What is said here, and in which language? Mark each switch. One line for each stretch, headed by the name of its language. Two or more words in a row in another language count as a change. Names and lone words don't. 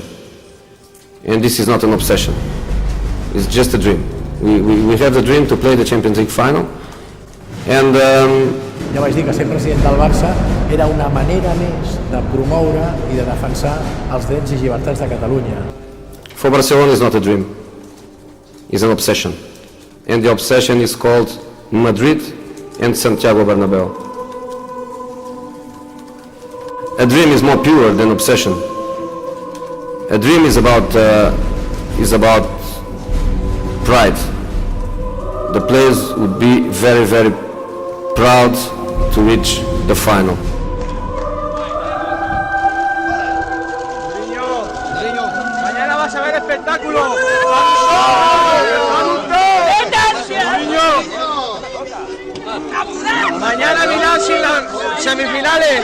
English: And this is not an obsession. It's just a dream. We have the dream to play the Champions League final. And
Catalan: Ja vaig dir que ser president del Barça era una manera més de promoure i de defensar els drets i llibertats de Catalunya.
English: For Barcelona is not a dream, it's an obsession. And the obsession is called Madrid and Santiago Bernabeu. A dream is more pure than obsession. A dream is about pride. The players would be very, very proud to reach the final.
Spanish: Mañana vas a ver espectáculo. Mañana Milán sin las semifinales.